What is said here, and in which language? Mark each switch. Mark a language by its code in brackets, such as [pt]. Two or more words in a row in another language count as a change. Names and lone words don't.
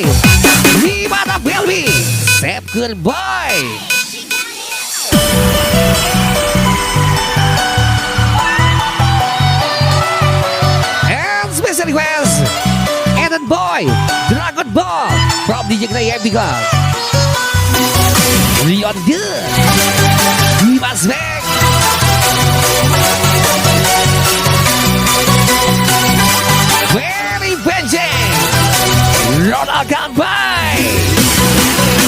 [en] Libata Belby, Sep Good Boy. And special request, Eden Boy, Dragon Ball, from DJ Gray Epic Club. Rionde, Dimas Beck. Benny Benjing, Ronald Gabay.